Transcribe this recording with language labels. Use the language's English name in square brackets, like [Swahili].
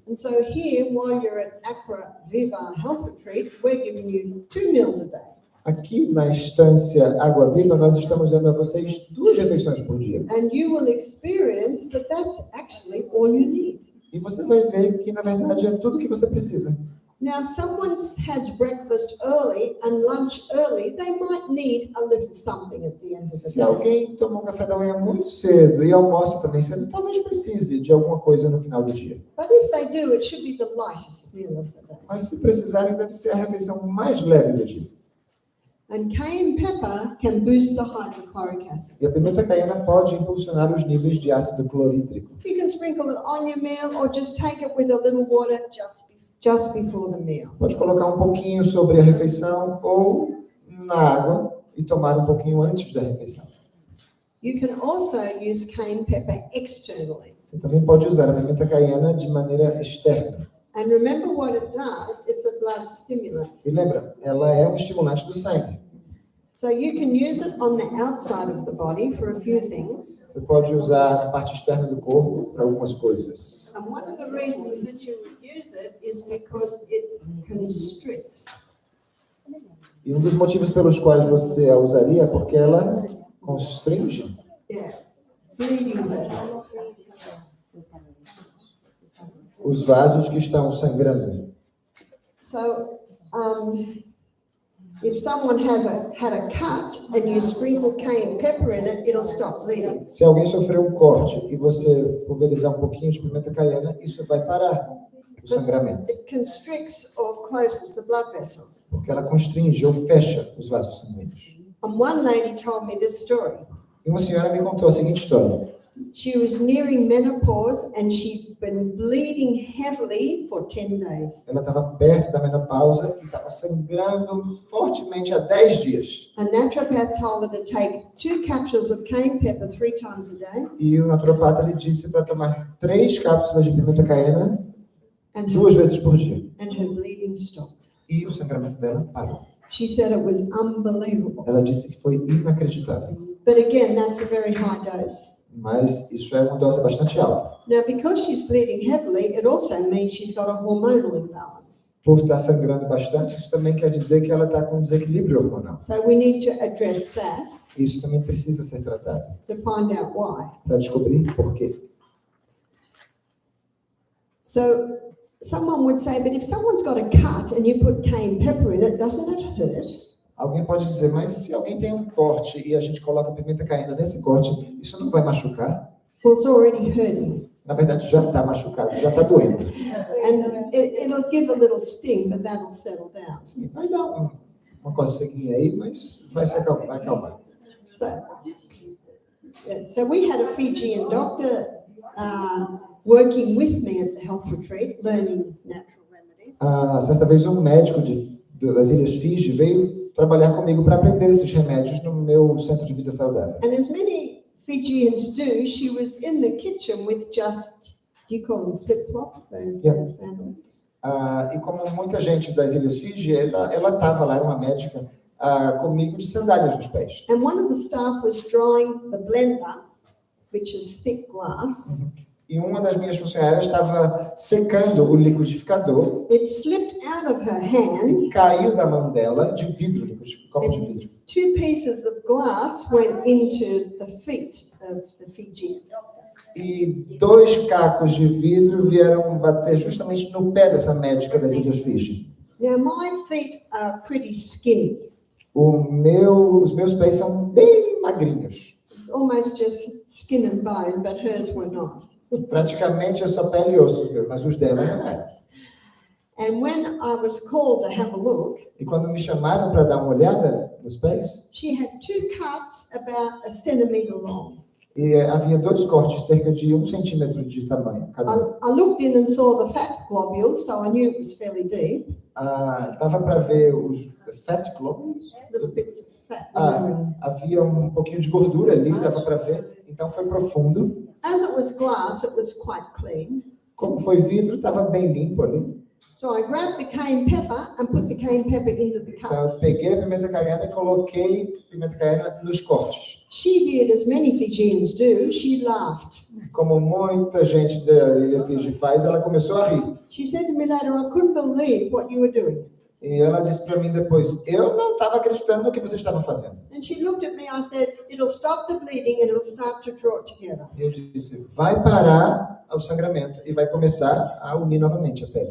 [English] And so here, while you're at Água Viva Health Retreat, we're giving you 2 meals a day. [Portuguese] Aqui na Estância Água Viva, nós estamos dando a vocês 2 refeições por dia. [English] And you will experience that that's actually all you need. [Portuguese] E você vai ver que, na verdade, é tudo que você precisa. [English] Now, if someone has breakfast early and lunch early, they might need a little something at the end of the [Portuguese] Se [English] day. [Portuguese] alguém tomou café da manhã muito cedo e almoça também cedo, talvez precise de alguma coisa no final do dia. [English] But if they do, it should be the lightest meal of the day. [Portuguese] Mas se precisarem, deve ser a refeição mais leve do dia. [English] And cayenne pepper can boost the hydrochloric acid. [Portuguese] E a pimenta caiena pode impulsionar os níveis de ácido clorídrico. [English] You can sprinkle it on your meal or just take it with a little water just before the meal. [Portuguese] Pode colocar um pouquinho sobre a refeição ou na água e tomar um pouquinho antes da refeição. [English] You can also use cayenne pepper externally. [Portuguese] Você também pode usar a pimenta caiena de maneira externa. [English] And remember what it does, it's a blood stimulant. [Portuguese] E lembra, ela é um estimulante do sangue. [English] So you can use it on the outside of the body for a few things. [Portuguese] Você pode usar na parte externa do corpo para algumas coisas. [English] And one of the reasons that you would use it is because it constricts. [Portuguese] E um dos motivos pelos quais você a usaria é porque ela constringe [English] Bleeding vessels. [Portuguese] os vasos que estão sangrando. [English] So, if someone had a cut and you sprinkle cayenne pepper in it, it'll stop bleeding. [Portuguese] Se alguém sofreu um corte e você pulverizar um pouquinho de pimenta caiena, isso vai parar o sangramento. [English] It constricts or closes the blood vessels. [Portuguese] Porque ela constringe ou fecha os vasos sanguíneos. [English] And one lady told me this story. [Portuguese] E uma senhora me contou a seguinte história. [English] She was nearing menopause and she'd been bleeding heavily for 10 days. [Portuguese] Ela estava perto da menopausa e estava sangrando fortemente há 10 dias. [English] A naturopath told her to take 2 capsules of cayenne pepper 3 times a day. [Portuguese] E o naturopata lhe disse para tomar 3 cápsulas de pimenta caiena [English] And [Portuguese] 2 vezes por dia. [English] and her bleeding stopped. [Portuguese] E o sangramento dela parou. [English] She said it was unbelievable. [Portuguese] Ela disse que foi inacreditável. [English] But again, that's a very high dose. [Portuguese] Mas isso é uma dose bastante alta. [English] Now, because she's bleeding heavily, it also means she's got a hormonal imbalance. [Portuguese] Por estar sangrando bastante, isso também quer dizer que ela está com desequilíbrio hormonal. [English] So we need to address that [Portuguese] Isso também precisa ser tratado [English] to find out why. [Portuguese] para descobrir por quê. [English] So someone would say, but if someone's got a cut and you put cayenne pepper in it, doesn't it hurt? [Portuguese] Alguém pode dizer, mas se alguém tem um corte e a gente coloca pimenta caiena nesse corte, isso não vai machucar? [English] Well, it's already hurting. [Portuguese] Na verdade, já está machucado, já está doendo. [English] And it'll give a little sting, but that'll settle down. [Portuguese] Sim, vai dar uma coceguinha aí, mas vai se acalmar, vai acalmar. [English] So, so we had a Fijian doctor working with me at the health retreat, learning natural remedies. [Portuguese] Certa vez um médico das Ilhas Fiji veio trabalhar comigo para aprender esses remédios no meu centro de vida saudável. [English] And as many Fijians do, she was in the kitchen with just, do you call them flip-flops, those sandals? [Portuguese] E como muita gente das Ilhas Fiji, ela estava lá, era uma médica, comigo de sandálias nos pés. [English] And one of the staff was drawing the blender, which is thick glass. [Portuguese] E uma das minhas funcionárias estava secando o liquidificador [English] It slipped out of her hand. [Portuguese] e caiu da mão dela de vidro, copo de vidro. [English] 2 pieces of glass went into the feet of the Fijian. [Portuguese] E 2 cacos de vidro vieram bater justamente no pé dessa médica das Ilhas Fiji. [English] Now, my feet are pretty skinny. [Portuguese] Os meus pés são bem magrinhos. [English] It's almost just skin and bone, but hers were not. [Portuguese] Praticamente é só pele e ossos, mas os dela não eram. [English] And when I was called to have a look, [Portuguese] E quando me chamaram para dar uma olhada nos pés, [English] she had 2 cuts about 1 centimeter long. [Portuguese] e havia 2 cortes, cerca de 1 centímetro de tamanho cada um. [English] I looked in and saw the fat globules, so I knew it was fairly deep. [Portuguese] Dava para ver os [English] fat globules. Little bits of fat. [Portuguese] Havia um pouquinho de gordura ali, dava para ver. Então foi profundo. [English] As it was glass, it was quite clean. [Portuguese] Como foi vidro, estava bem limpo ali. [English] So I grabbed the cayenne pepper and put the cayenne pepper into the [Portuguese] Então eu [English] cuts. [Portuguese] peguei a pimenta caiena e coloquei pimenta caiena nos cortes. [English] She did as many Fijians do. She laughed. [Portuguese] Como muita gente da Ilha Fiji faz, ela começou a rir. [English] She said to me later, I couldn't believe what you were doing. [Portuguese] E ela disse para mim depois, eu não estava acreditando no que você estava fazendo. [English] And she looked at me, I said, it'll stop the bleeding and it'll start to draw it together. [Portuguese] E eu disse, vai parar o sangramento e vai começar a unir novamente a pele.